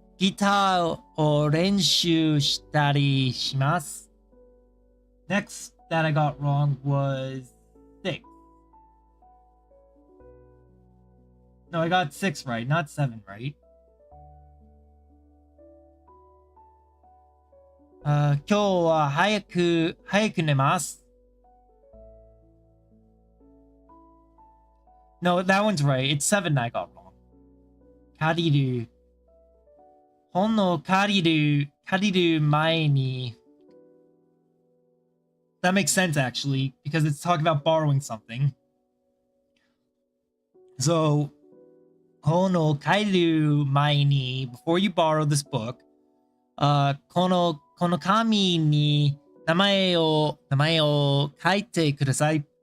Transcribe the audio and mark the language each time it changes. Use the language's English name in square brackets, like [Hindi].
[Japanese] ギターを練習したりします。 [English] Next that I got wrong was 6. No, I got 6 right, not 7 right. [Japanese] 今日は早く寝ます。 [English] No, that one's right. It's 7 I got wrong. [Japanese] 借りる。本を借りる前に [English] That makes sense actually, because it's talking about borrowing something. [Japanese] So, 本を借りる前に [English] before you borrow this book, [Japanese] この紙に名前を書いてください.